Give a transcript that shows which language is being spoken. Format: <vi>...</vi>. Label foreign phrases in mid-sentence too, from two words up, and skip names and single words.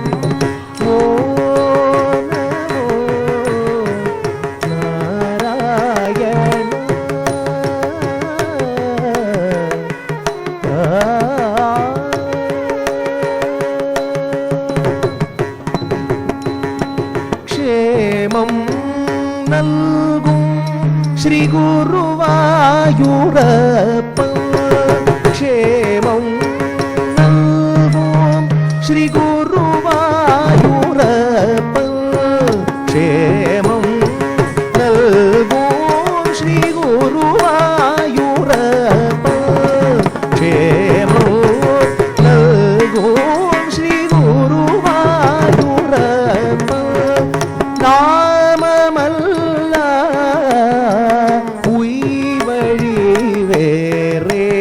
<sa>ॐ नमो नारायण</sa> <ml>ക്ഷേമം നൽകും ശ്രീ ഗുരുവായൂരപ്പ, ക്ഷേമം നൽകും ശ്രീ ഗുരുവായൂരപ്പ, ക്ഷേമം നൽകും ശ്രീ ഗുരുവായൂരപ്പ, ക്ഷേമം നൽകും ശ്രീ ഗുരുവായൂരപ്പ.</ml> <ta>நாமமல்ல உய்வழி வேறே</ta>